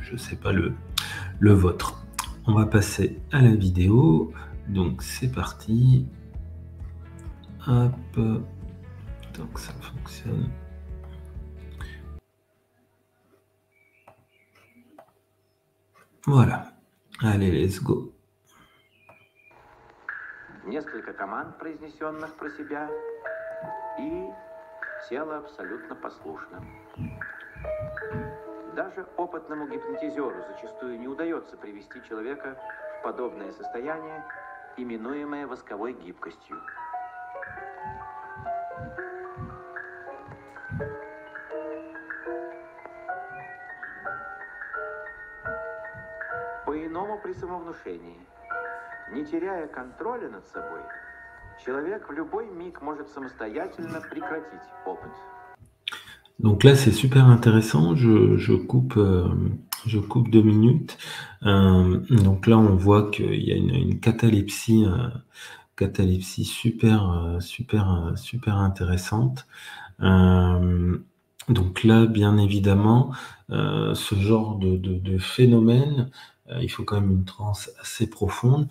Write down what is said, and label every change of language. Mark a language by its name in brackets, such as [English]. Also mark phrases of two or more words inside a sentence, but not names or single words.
[French] Je ne sais pas le vôtre. On va passer à la vidéo. Donc, c'est parti. Hop. Donc ça fonctionne. Voilà. Allez, [English] let's go. [Russian] Несколько команд, произнесенных про себя, и тело абсолютно послушно. Даже опытному гипнотизеру зачастую не удается привести человека в подобное состояние, именуемое восковой гибкостью. По-иному при самовнушении. Не теряя контроля над собой, человек в любой миг может самостоятельно прекратить опыт. [French] Donc là, c'est super intéressant. Je coupe 2 minutes. Donc là, on voit qu'il y a une catalepsie super intéressante. Donc là, bien évidemment, ce genre de phénomène, il faut quand même une transe assez profonde.